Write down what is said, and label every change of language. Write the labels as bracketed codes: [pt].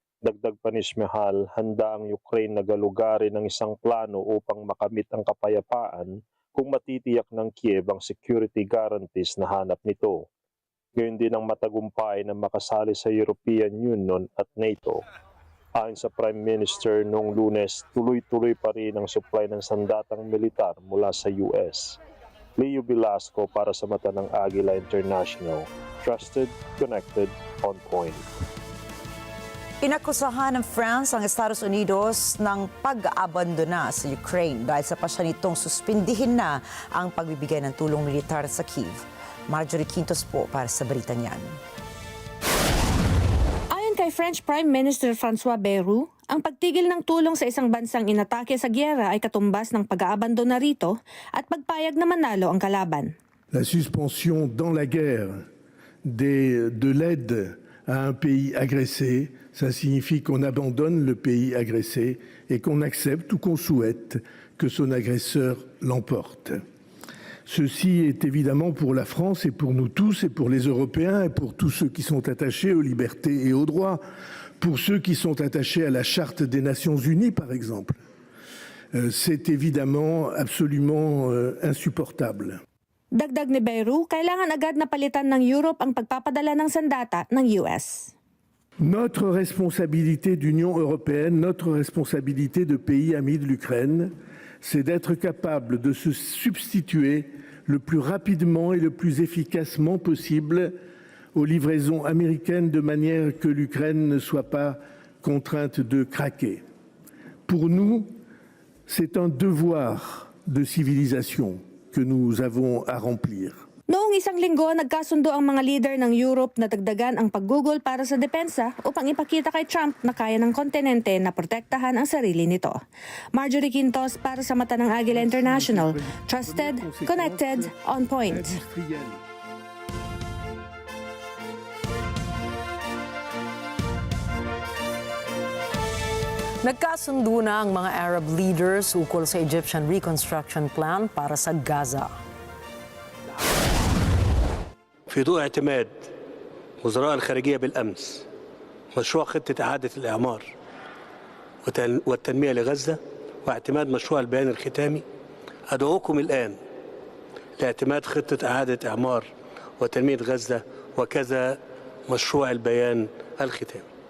[tl] Dagdag pa ni Shmyhal, handa ang Ukraine na galugarin ng isang plano upang makamit ang kapayapaan kung matitiyak ng Kiev ang [en] security guarantees [tl] na hanap nito. Gayon din ang matagumpay na makasali sa European Union at NATO. Ayon sa Prime Minister, noong Lunes, tuloy-tuloy pa rin ang supply ng sandatang militar mula sa US. Leo Velasco para sa mata ng Agila International. [en] Trusted, connected, on point. [tl] Inakusahan ng France ang Estados Unidos ng pag-aabandona sa Ukraine dahil sa pasya nitong suspindihin na ang pagbibigay ng tulong militar sa Kiev. Marjorie Quintos po para sa balita niyan. Ayon kay French Prime Minister François Bayrou, ang pagtigil ng tulong sa isang bansang inatake sa gyera ay katumbas ng pag-aabandona rito at pagpayag na manalo ang kalaban. [fr] La suspension dans la guerre de l'aide à un pays agressé, ça signifie qu'on abandonne le pays agressé et qu'on accepte ou qu'on souhaite que son agresseur l'emporte. Ceci est évidemment pour la France et pour nous tous et pour les Européens et pour tous ceux qui sont attachés aux libertés et aux droits, pour ceux qui sont attachés à la Charte des Nations Unies par exemple. C'est évidemment absolument insupportable. [tl] Dagdag ni Bayrou, kailangan agad na palitan ng Europe ang pagpapadala ng sandata ng US. [fr] Notre responsabilité d'Union européenne, notre responsabilité de pays amis de l'Ukraine, c'est d'être capable de se substituer le plus rapidement et le plus efficacement possible aux livraisons américaines de manière que l'Ukraine ne soit pas contrainte de craquer. Pour nous, c'est un devoir de civilisation que nous avons à remplir. [tl] Noong isang linggo, nagkasundo ang mga leader ng Europe na dagdagan ang paggugol para sa depensa upang ipakita kay Trump na kaya ng kontinente na protektahan ang sarili nito. Marjorie Quintos para sa mata ng Agila International. [en] Trusted, connected, on point. [tl] Nagkasundo na ang mga Arab leaders ukol sa [en] Egyptian reconstruction plan [tl] para sa Gaza. [ar] في ضوء اعتماد وزراء الخارجية بالأمس مشروع خطة إعادة الإعمار والتنمية لغزة واعتماد مشروع البيان الختامي، أدعوكم الآن لاعتماد خطة إعادة إعمار وتنمية غزة وكذا مشروع البيان الختامي.